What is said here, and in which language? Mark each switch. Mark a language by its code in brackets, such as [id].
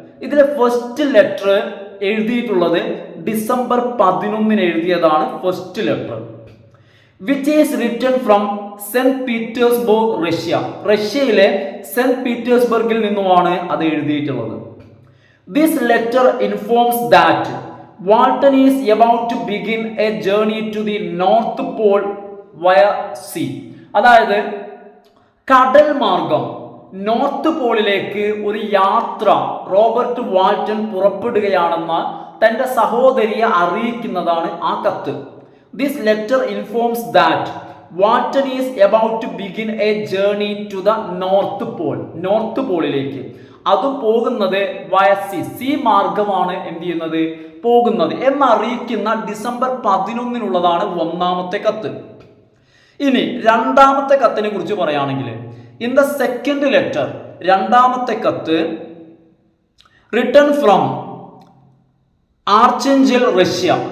[ml] ഇതിലെ first letter എഴുതിയിട്ടുള്ളത് December 11 എഴുതിയതാണ് first letter. [en] which is written from Saint Petersburg, [ml] റഷ്യയിലെ സെന്റ് പീറ്റേഴ്സ്ബർഗിൽ നിന്നുമാണ് അത് എഴുതിയിട്ടുള്ളത്. [en] This letter informs that Walton is about to begin a journey to the North Pole via sea. [ml] അതായത് കടൽ മാർഗം നോർത്ത് പോളിലേക്ക് ഒരു യാത്ര റോബർട്ട് വാൾട്ടൺ പുറപ്പെടുകയാണെന്ന് തന്റെ സഹോദരിയെ അറിയിക്കുന്നതാണ് ആ കത്ത്. [en] This letter informs that Walton is about to begin a journey to the North Pole, [ml] north പോളിലേക്ക്. അത് പോകുന്നത് വയ സി മാർഗമാണ് എന്ത് ചെയ്യുന്നത്, പോകുന്നത് എന്നറിയിക്കുന്ന ഡിസംബർ 11 ഒന്നാമത്തെ കത്ത്. ഇനി രണ്ടാമത്തെ കത്തിനെ കുറിച്ച് പറയുകയാണെങ്കിൽ [en] in the second letter, [ml] രണ്ടാമത്തെ കത്ത് [en] Written from Archangel, Russia.